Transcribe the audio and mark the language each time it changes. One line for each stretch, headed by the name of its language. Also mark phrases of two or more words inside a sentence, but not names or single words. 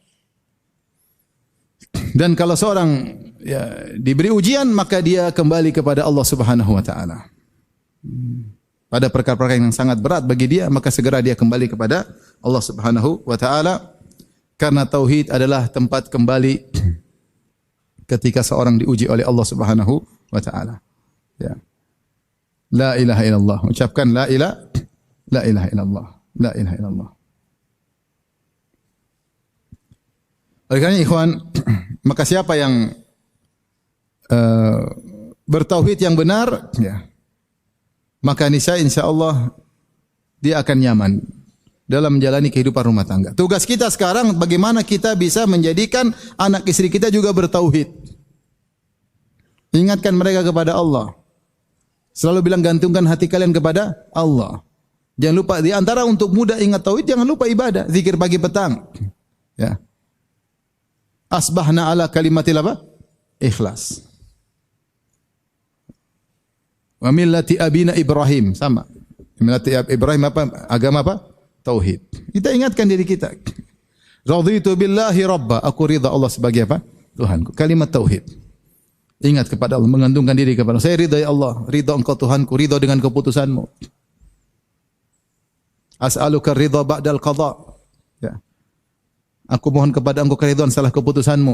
Indonesian: Dan kalau seorang ya diberi ujian, maka dia kembali kepada
Arabic: الله سبحانه وتعالى.
Indonesian: Pada perkara-perkara yang sangat berat bagi dia, maka segera dia kembali kepada
Arabic: الله سبحانه وتعالى,
Indonesian: karena tauhid adalah tempat kembali ketika seorang diuji oleh
Arabic: الله سبحانه وتعالى.
Indonesian: Ya.
Arabic: لا إله إلا الله.
Indonesian: Ucapkan
Arabic: لا إله إلا الله. لا إله إلا الله.
Indonesian: Oleh karena ikhwan, maka siapa yang bertauhid yang benar, ya, maka niscaya insyaallah dia akan nyaman dalam menjalani kehidupan rumah tangga. Tugas kita sekarang bagaimana kita bisa menjadikan anak istri kita juga bertauhid. Ingatkan mereka kepada Allah. Selalu bilang gantungkan hati kalian kepada Allah. Jangan lupa di antara untuk mudah ingat tauhid, jangan lupa ibadah, zikir pagi petang. Ya.
Arabic: أصبحنا على كلمة apa?
Indonesian: Ikhlas.
Arabic: وملة أبينا إبراهيم, sama. ملة إبراهيم
Indonesian: apa? Agama apa? Tauhid. Kita ingatkan diri kita.
Arabic: رضيت بالله ربا,
Indonesian: aku ridha Allah sebagai apa? Tuhanku. Kalimat tauhid. Ingat kepada Allah, mengandungkan diri kepada Allah. Saya ridha
Arabic: يا الله,
Indonesian: ridha Engkau Tuhanku, ridha dengan keputusan-Mu.
Arabic: أسألك الرضا بعد القضاء.
Indonesian: Ya. Aku mohon kepada Engkau keridhaan setelah keputusan-Mu.